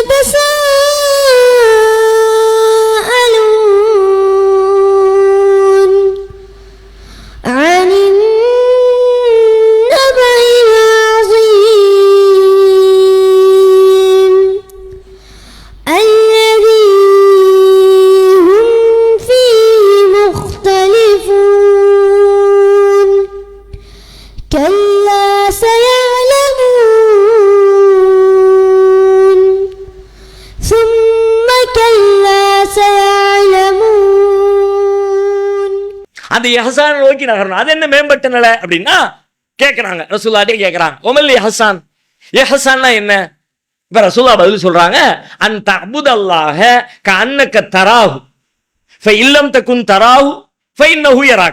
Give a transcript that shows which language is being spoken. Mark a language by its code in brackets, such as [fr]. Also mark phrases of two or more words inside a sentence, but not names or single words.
[ar] يتساءلون عن النبأ العظيم الذي هم فيه مختلفون كلا سيعلمون ثم كلا سيعلمون. [ta] அந்த இஹ்சான் நோக்கி நகரணும். அது என்ன மேம்பட்ட நிலை அப்படின்னா கேட்கறாங்க, ரசூலுல்லாஹ்ட்டே கேட்கறாங்க, [ar] ما الإحسان, [ta] இஹ்சான்னா என்ன? இப்ப ரசூலுல்லாஹ் பதில் சொல்றாங்க, [ar] أن تعبد الله كأنك تراه فإن لم تكن تراه فإنه يراك.